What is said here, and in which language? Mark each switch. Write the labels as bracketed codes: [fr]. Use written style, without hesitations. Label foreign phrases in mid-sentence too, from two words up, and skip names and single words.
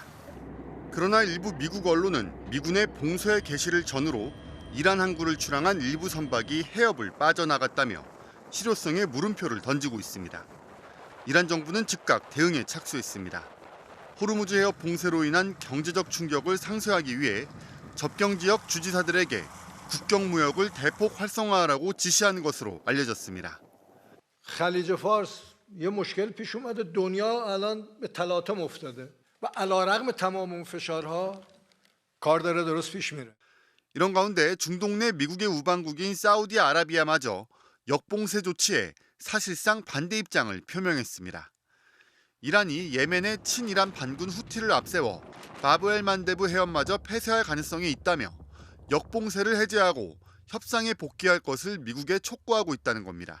[ko] 그러나 일부 미국 언론은 미군의 봉쇄 개시를 전후로 이란 항구를 출항한 일부 선박이 해협을 빠져나갔다며 실효성에 물음표를 던지고 있습니다. 이란 정부는 즉각 대응에 착수했습니다. 호르무즈 해협 봉쇄로 인한 경제적 충격을 상쇄하기 위해 접경 지역 주지사들에게 국경 무역을 대폭 활성화하라고 지시한 것으로 알려졌습니다. [fa] خلیج فارس یه مشکل پیش اومده دنیا الان به تلاطم افتاده و علیرغم تمام اون فشارها کار داره درست پیش میره. [ko] 이런 가운데 중동 내 미국의 우방국인 사우디아라비아마저 역봉쇄 조치에 사실상 반대 입장을 표명했습니다. 이란이 예멘의 친이란 반군 후티를 앞세워 바브엘 만데브 해협마저 폐쇄할 가능성이 있다며 역봉쇄를 해제하고 협상에 복귀할 것을 미국에 촉구하고 있다는 겁니다.